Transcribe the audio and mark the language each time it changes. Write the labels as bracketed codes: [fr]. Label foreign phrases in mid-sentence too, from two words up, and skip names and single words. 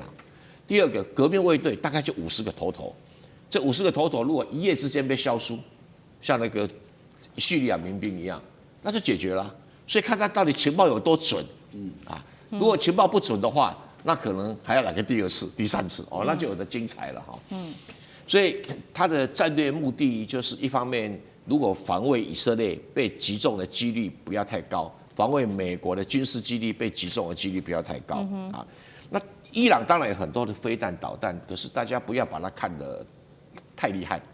[zh] 第二個，革命衛隊大概就50個頭，這50個頭如果一夜之間被消失，像那個敘利亞民兵一樣，那就解決了。所以看他到底情報有多準，如果情報不準的話，那可能還要來個第2次、第3次哦，那就有的精彩了哈。所以他的戰略目的就是一方面，如果防衛以色列被擊中的幾率不要太高，防衛美國的軍事基地被擊中的幾率不要太高啊。那伊朗當然有很多的飛彈導彈，可是大家不要把它看得太厲害。